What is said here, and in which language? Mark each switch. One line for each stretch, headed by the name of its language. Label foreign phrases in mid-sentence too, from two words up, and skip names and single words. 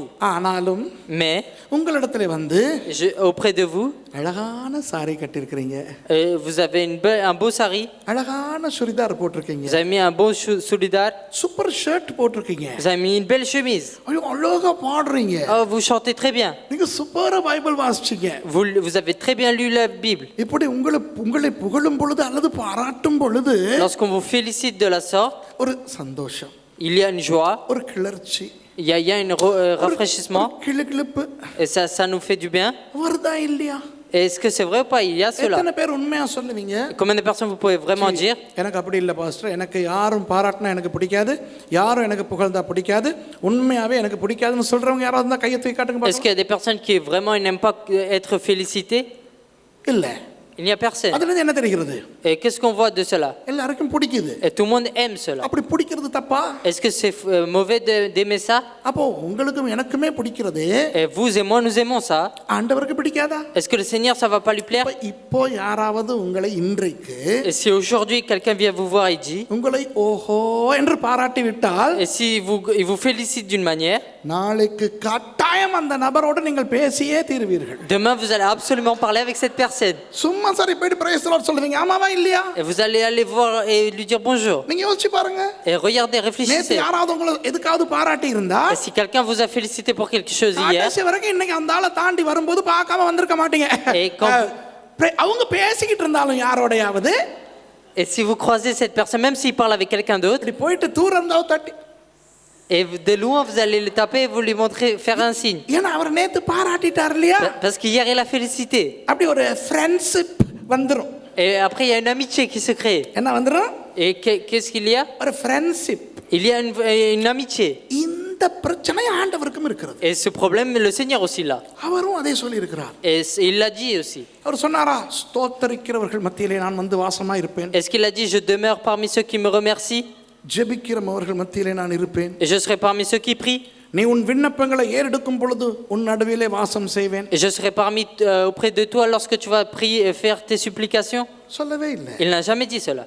Tamil: ஆனாலும்
French: Mais
Tamil: உங்களிடத்திலே வந்து
French: auprès de vous,
Tamil: அழகான சாரி கட்டியிருக்கிறீங்க.
French: vous avez un beau sari.
Tamil: அழகான சுடிதார் போட்டிருக்கீங்க.
French: Vous avez mis un beau soudar.
English: super shirt
Tamil: போட்டிருக்கீங்க.
French: Vous avez mis une belle chemise.
Tamil: ஐயோ அழகா பாடுறீங்க.
French: Oh, vous chantez très bien.
Tamil: நீங்க சூப்பரா பைபிள் வாசிச்சீங்க.
French: Vous avez très bien lu la Bible.
Tamil: இப்படி உங்களை புகழும் பொழுது அல்லது பாராட்டும் பொழுது
French: Lorsqu'on vous félicite de la sorte,
Tamil: ஒரு சந்தோஷம்,
French: il y a une joie,
Tamil: ஒரு கிளர்ச்சி,
French: il y a un rafraîchissement,
Tamil: கிளுகிளுப்பு
French: et ça nous fait du bien.
Tamil: வருதா இல்லையா?
French: Et est-ce que c'est vrai ou pas? Il y a cela.
Tamil: எத்தனை பேர் உண்மையா சொல்லுவீங்க?
French: Combien de personnes vous pouvez vraiment dire?
Tamil: எனக்கு அப்படி இல்லை பாஸ்டர், எனக்கு யாரும் பாராட்டினா எனக்கு பிடிக்காது, யாரும் எனக்கு புகழ்ந்தா பிடிக்காது, உண்மையாவே எனக்கு பிடிக்காதுன்னு சொல்றவங்க யாராவது இருந்தா கையை தூக்கி காட்டுங்க
French: Est-ce qu'il y a des personnes qui vraiment n'aiment pas être félicitées?
Tamil: இல்ல.
French: Il n'y a personne.
Tamil: அதுல இருந்து என்ன தெரிகிறது?
French: Et qu'est-ce qu'on voit de cela?
Tamil: எல்லாருக்கும் பிடிக்குது.
French: Et tout le monde aime cela.
Tamil: அப்படி பிடிக்கிறது தப்பா?
French: Est-ce que c'est mauvais d'aimer ça?
Tamil: அப்போ உங்களுக்கும் எனக்குமே பிடிக்கிறது,
French: Et vous et moi, nous aimons ça.
Tamil: ஆண்டவருக்கு பிடிக்காதா?
French: Est-ce que le Seigneur, ça va pas lui plaire?
Tamil: இப்போ யாராவது உங்களை இன்றைக்கு
French: Et si aujourd'hui quelqu'un vient vous voir et dit,
Tamil: உங்களை ஓஹோ என்று பாராட்டி விட்டால்,
French: et si il vous félicite d'une manière,
Tamil: நாளைக்கு கட்டாயம் அந்த நபரோடு நீங்கள் பேசியே தீருவீர்கள்.
French: demain vous allez absolument parler avec cette personne.
Tamil: சும்மா சரி போயிட்டு
English: Praise the Lord
Tamil: சொல்லுவீங்க, ஆமாவா இல்லையா?
French: Et vous allez aller voir et lui dire bonjour.
Tamil: நீங்க யோசிச்சு பாருங்க.
French: Et regardez,
Tamil: நேத்து
French: réfléchissez.
Tamil: யாராவது உங்களை எதுக்காவது பாராட்டி இருந்தா,
French: Et si quelqu'un vous a félicité pour quelque chose hier,
Tamil: கடைசி வரைக்கும் இன்னைக்கு அந்த ஆளை தாண்டி வரும்போது பார்க்காம வந்திருக்க மாட்டீங்க. அவங்க பேசிக்கிட்டு இருந்தாலும் யாரோடையாவது,
French: et si vous croisez cette personne, même s'il parle avec quelqu'un d'autre,
Tamil: இப்படி போயிட்டு தூரம் இருந்தா தட்டி,
French: et de loin vous allez le taper et vous lui montrer, faire un signe.
Tamil: ஏன்னா அவர் நேத்து பாராட்டிட்டார் இல்லையா?
French: Parce qu'hier il a félicité.
Tamil: அப்படி ஒரு ஃப்ரெண்ட்ஷிப் வந்துரும்.
French: Et après il y a une amitié qui se crée.
Tamil: என்ன வந்துரும்?
French: Et qu'est-ce qu'il y a?
Tamil: ஒரு ஃப்ரெண்ட்ஷிப்.
French: Il y a une amitié.
Tamil: இந்த பிரச்சனை ஆண்டவருக்கும் இருக்கிறது.
French: Et ce problème, le Seigneur aussi l'a.
Tamil: அவரும் அதே சொல்லி இருக்கிறார்.
French: Et il l'a dit aussi.
Tamil: அவர் சொன்னாரா, ஸ்தோத்தரிக்கிறவர்கள் மத்தியிலே நான் வந்து வாசமா இருப்பேன்.
French: Est-ce qu'il a dit, je demeure parmi ceux qui me remercient?
Tamil: ஜெபிக்கிறவர்கள் மத்தியிலே நான் இருப்பேன்.
French: Et je serai parmi ceux qui prient.
Tamil: நீ உன் விண்ணப்பங்களை ஏறெடுக்கும் பொழுது உன் நடுவிலே வாசம் செய்வேன்.
French: Et je serai auprès de toi lorsque tu vas prier et faire tes supplications.
Tamil: சொல்லவே இல்லை.
French: Il n'a jamais dit cela.